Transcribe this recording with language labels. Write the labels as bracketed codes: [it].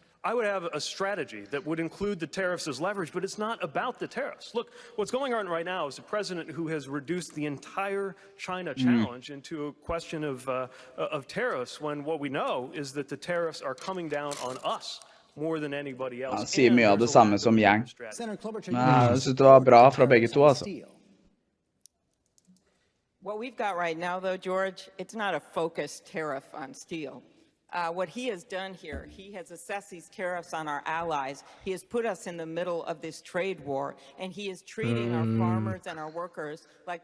[en] I would have a strategy that would include the tariffs as leverage, but it's not about the tariffs. Look, what's going on right now is a president who has reduced the entire China challenge into a question of tariffs, when what we know is that the tariffs are coming down on us more than anybody else. [no] Han sier mye av det samme som Yang. Jeg synes det var bra fra begge to, altså. [en] What we've got right now, though, George, it's not a focused tariff on steel. What he has done here, he has assessed these tariffs on our allies. He has put us in the middle of this trade war, and he is treating our farmers and our workers like